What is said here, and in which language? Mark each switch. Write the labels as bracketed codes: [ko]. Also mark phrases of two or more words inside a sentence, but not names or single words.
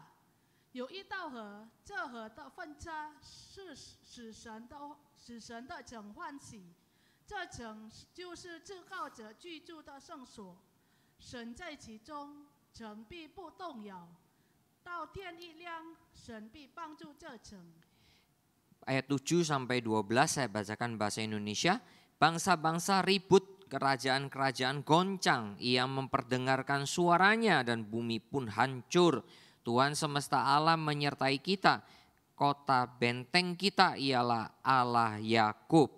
[zh] 有一道河，这河的分叉是使神的城欢喜，这城就是至高者居住的圣所，神在其中，城必不动摇。到天一亮，神必帮助这城。 [id] Ayat 7 sampai 12 saya bacakan bahasa Indonesia. Bangsa-bangsa ribut, kerajaan-kerajaan goncang, ia memperdengarkan suaranya dan bumi pun hancur. Tuhan semesta alam menyertai kita, kota benteng kita ialah Allah Yakub.